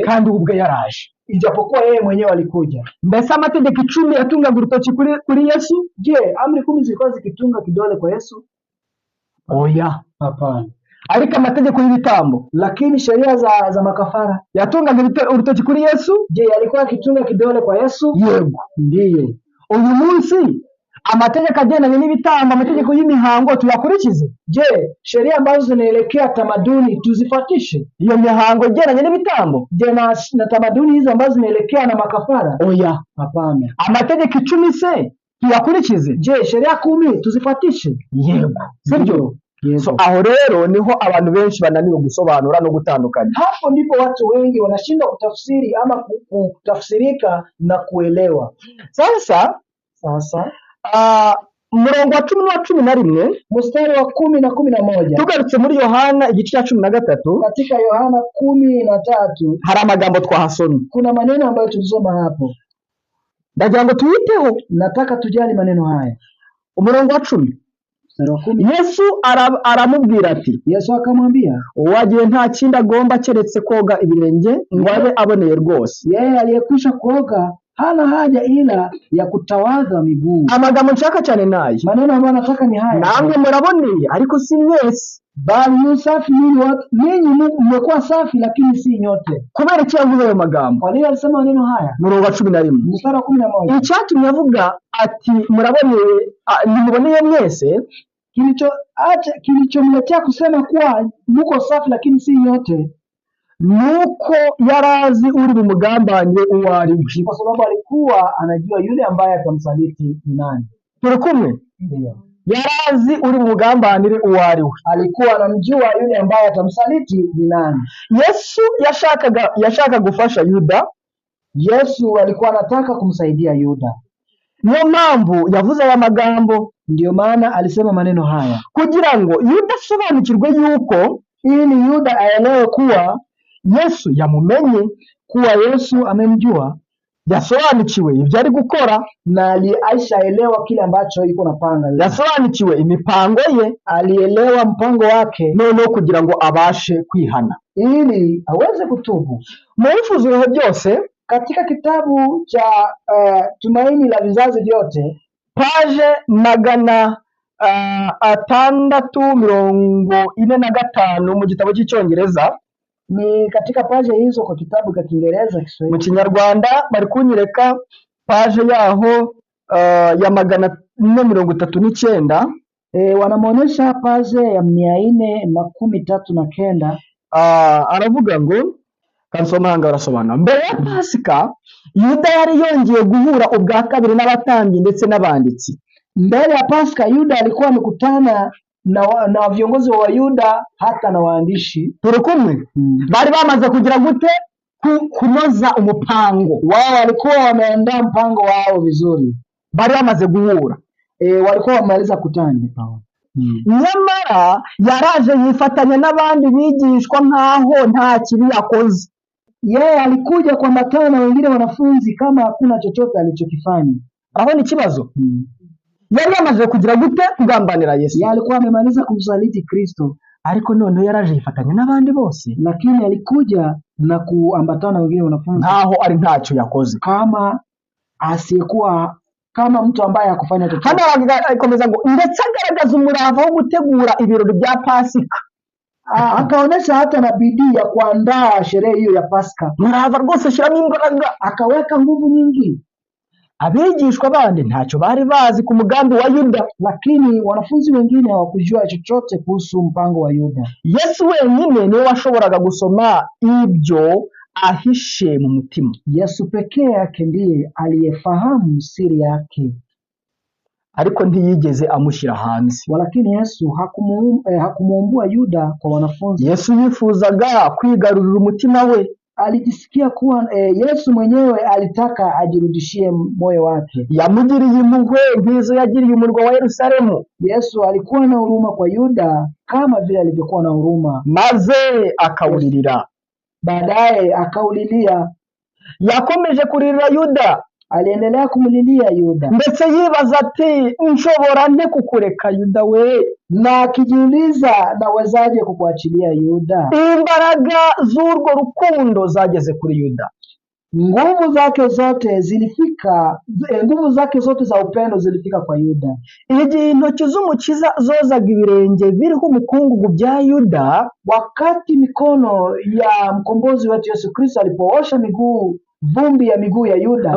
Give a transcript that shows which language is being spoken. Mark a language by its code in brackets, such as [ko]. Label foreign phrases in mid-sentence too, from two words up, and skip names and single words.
[rw] kandi ubwe yaraje, [sw] ijapokuwa yeye mwenyewe alikuja. [rw] Mbese amategeko 10 yatungaga urutoki kuri Yesu? [sw] Je, amri 10 zilikuwa zikitunga kidole kwa Yesu? [rw] Oya, [sw] Hapana. [rw] ariko amategeko y'ibitambo, [sw] Lakini sheria za makafara [rw] yatungaga urutoki kuri Yesu? [sw] Je, yalikuwa yakitunga kidole kwa Yesu? [rw] Yego. [sw] Ndiyo. [rw] Uyu munsi amategeko agendanye n'ibitambo, amategeko y'imihango tuyakurikize? [sw] Je, sheria ambazo zinaelekea tamaduni tuzifuatishe? [rw] Iyo mihango igendanye n'ibitambo? [sw] Je, na tamaduni hizo ambazo zinaelekea na makafara? [rw] Oya. [sw] Hapana. [rw] Amategeko 10 se tuyakurikize? [sw] Je, sheria 10 tuzifuatishe? [rw] Yego. Sibyo? [sw] Yes. [rw] So aho rero niho abantu benshi bananiwe gusobanura no gutandukanya. [sw] Hapo ndipo watu wengi wanashindwa kutafsiri ama kutafsirika na kuelewa. [rw] Sasa umurongo wa 10 na 11, [sw] mstari wa 10 na 11, [rw] tugarutse muri Yohana igice cya 13, [sw] katika Yohana 13 [rw] hari amagambo twahasomye, [sw] kuna maneno ambayo tulisoma hapo, [rw] ndagira ngo tuyiteho. [sw] nataka tujali maneno haya. [rw] Umurongo wa 10, Yesu aramubwira ati, [sw] Yesu akamwambia, [rw] uwagiye nta kindi agomba keretse koga ibirenge ngo abe aboneye rwose. [sw] Yeye aliyekwisha kuoga hana haja ila ya kutawadha miguu. [rw] Amagambo nshaka cyane nayo, [sw] maneno ambayo nataka ni haya: [rw] namwe muraboneye ariko si mwese, [sw] bali ni safi ninyi mmekuwa safi lakini si nyote. [rw] Kubera iki yavuze ayo magambo? [sw] Kwa nini alisema maneno haya? [rw] Murongo wa 11, [sw] mstari wa 11, [rw] icyatumye avuga ati muraboneye nimuboneye mwese, [sw] kilichomletea kusema kuwa muko safi lakini si nyote, [rw] nuko yarazi uri bumugambanire uwo ari we, [sw] kwa sababu alikuwa anajua yule ambaye atamsaliti ni nani. [rw] Turi kumwe? [sw] Ndio. [rw] Yarazi uri bumugambanire uwo ari we, [sw] alikuwa anamjua yule ambaye atamsaliti ni nani. [rw] Yesu yashaka gufasha Yuda. [sw] Yesu alikuwa anataka kumsaidia Yuda. [rw] Niyo mpamvu yavuze aya magambo, [sw] ndio maana alisema maneno haya, [rw] kugira ngo Yuda asobanukirwe yuko, [sw] ili Yuda aelewe kuwa [rw] Yesu yamumenye, [sw] kuwa Yesu amemjua, [rw] yasobanukiwe ibyo ari gukora, [sw] na aishaelewa kile ambacho yuko napanga. [rw] Yasobanukiwe imipango ye, [sw] alielewa mpango wake, [rw] noneho kugira ngo abashe kwihana, [sw] ili aweze kutubu. [rw] Mu Ifuzuro byose, [sw] katika kitabu cha Tumaini la Vizazi Vyote, [rw] paje 645 mu gitabo cy'icyongereza, [sw] ni katika paje hizo kwa kitabu cha Kiingereza Kiswahili. [rw] Mu Kinyarwanda bari kunyereka paje yaho ya 439, [sw] wanamuonesha paje ya 439. [rw] Aravuga ngo kansomanga barasobanura. Mbere ya Pasika Yuda yari yongeye guhura ubwa kabiri n'abatambyi ndetse n'abanditsi. [sw] Mbele ya Pasaka Yuda alikuwa amekutana na viongozi wa Yuda hata na waandishi. [rw] Turi kumwe? Bari bamaze kugira gute kunoza umupango. [sw] Wao walikuwa wameandaa mpango wao vizuri. [rw] Bari bamaze guhura. [sw] Walikuwa wamaliza kutana. [rw] Nyamara yaraje yifatanya n'abandi bigishwa nkaho nta kibi yakoze. [sw] Yeye alikuja kwa matana na wengine wanafunzi kama hakuna chochote alichokifanya. [rw] Aho ni kibazo. Yari yamaze kugira gute kugambanira Yesu. [sw] Yeye alikuwa amemaliza kumsaliti Kristo, [rw] ariko noneho yaraje yifatanya n'abandi bose. [sw] Lakini alikuja na kuambatana na wengine wanafunzi [rw] nkaho ari ntacyo yakoze, [sw] kama asiyekuwa kama mtu ambaye hakufanya chochote. [rw] Hano akomeza ngo ndetse agaragaza umurava wo gutegura ibirori bya Pasika. [sw] Akaonesha hata na bidii ya kuandaa sherehe hiyo ya Pasika. [rw] Murava rwose shiramo imbaraga, [sw] akaweka nguvu nyingi. [rw] Abigishwa bandi ntacyo bari bazi ku mugambi wa Yuda, [sw] lakini wanafunzi wengine hawakujua chochote kuhusu mpango wa Yuda. [rw] Yesu wenyine niwe washoboraga gusoma ibyo ahishe mu mutima. [sw] Yesu pekee yake ndiye aliyefahamu siri yake, [rw] ariko ntiyigeze amushyira hanze. [sw] Walakini Yesu hakumuumbua Yuda kwa wanafunzi. [rw] Yesu yifuzaga kwigarurira umutima we. [sw] Alijisikia kuwa Yesu mwenyewe alitaka ajirudishie moyo wake. [rw] Yamugiriye impuhwe nk'izo yagiriye umurwa wa Yerusalemu. [sw] Yesu alikuwa na huruma kwa Yuda kama vile alivyokuwa na huruma, [rw] maze akawulirira. [sw] Baadaye akaulilia. [rw] Yakomeje kuririra Yuda, [sw] aliendelea kumlilia Yuda, [rw] ndetse yibaza ati nshobora nte kukureka Yuda we, [sw] na akijiuliza nawezaje kukuachilia Yuda. [rw] Imbaraga z'urwo rukundo zageze kuri Yuda. [sw] Nguvu zake zote za upendo zilifika kwa Yuda. [rw] Igihe intoki z'umukiza zozaga ibirenge biriho umukungugu bya Yuda, [sw] wakati mikono ya mkombozi wetu Yesu Kristo alipoosha vumbi ya miguu ya Yuda,